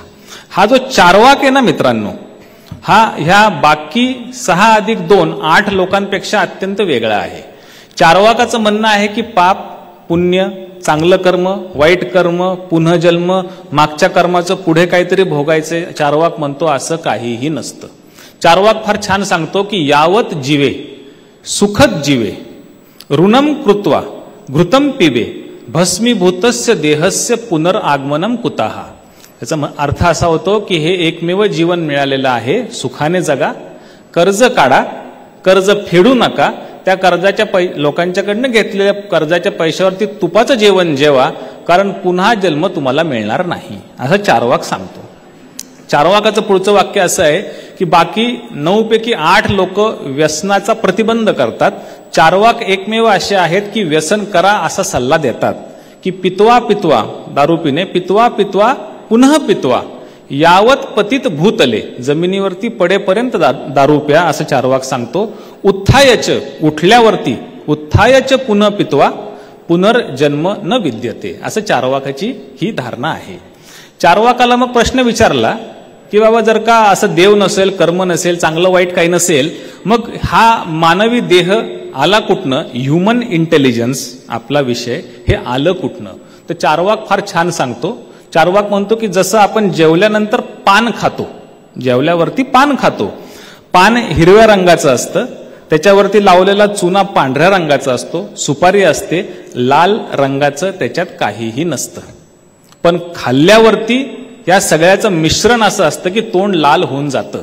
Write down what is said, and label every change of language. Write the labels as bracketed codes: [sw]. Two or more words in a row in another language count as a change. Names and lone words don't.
[mr] हा जो चार्वाक आहे ना मित्रांनो, हा ह्या बाकी 6+2 8 लोकांपेक्षा अत्यंत वेगळा आहे. चार्वाकाचं म्हणणं आहे की पाप, पुण्य, चांगलं कर्म, वाईट कर्म, पुनर्जन्म, मागच्या कर्माचं पुढे काहीतरी भोगायचे. चार्वाक म्हणतो असं काहीही नसतं. चार्वाक फार छान सांगतो की [sa] यावत जीवे सुखद जीवे ऋणम कृत्वा घृतम पिबे भस्मीभूतस्य देहस्य पुनरागमनम कुतः. [mr] याचा अर्थ असा होतो की हे एकमेव जीवन मिळालेलं आहे, सुखाने जगा, कर्ज काढा, कर्ज फेडू नका, त्या कर्जाच्या लोकांच्याकडनं घेतलेल्या कर्जाच्या पैशावरती तुपाचं जेवण जेवा, कारण पुन्हा जन्म तुम्हाला मिळणार नाही, असं चार्वाक सांगतो. चार्वाकाचं पुढचं वाक्य असं आहे की बाकी 9 पैकी 8 लोक व्यसनाचा प्रतिबंध करतात. चार्वाक एकमेव असे आहेत की व्यसन करा असा सल्ला देतात की [sa] पित्वा पित्वा, [mr] दारू पिणे, [sa] पित्वा पित्वा पुन्हा पित्वा, यावत पतित भूतले, [mr] जमिनीवरती पडेपर्यंत दारू प्या असं चार्वाक सांगतो. [sa] उत्थायच, उठल्यावरती, उत्थायच पुन्हा पित्वा पुनर्जन्म न विद्यते, [mr] असं चार्वाकाची ही धारणा आहे. चार्वाकाला मग प्रश्न विचारला की बाबा जर का असं देव नसेल, कर्म नसेल, चांगलं वाईट काही नसेल, मग हा मानवी देह आला कुठनं, [en] human intelligence [mr] आपला विषय, हे आलं कुठनं. तर चार्वाक फार छान सांगतो. चार्वाक म्हणतो की जसं आपण जेवल्यानंतर पान खातो, जेवल्यावरती पान खातो, पान हिरव्या रंगाचं असतं, त्याच्यावरती लावलेला चुना पांढऱ्या रंगाचा असतो, सुपारी असते लाल रंगाचं, त्याच्यात काहीही नसतं, पण खाल्ल्यावरती या सगळ्याचं मिश्रण असं असतं की तोंड लाल होऊन जातं.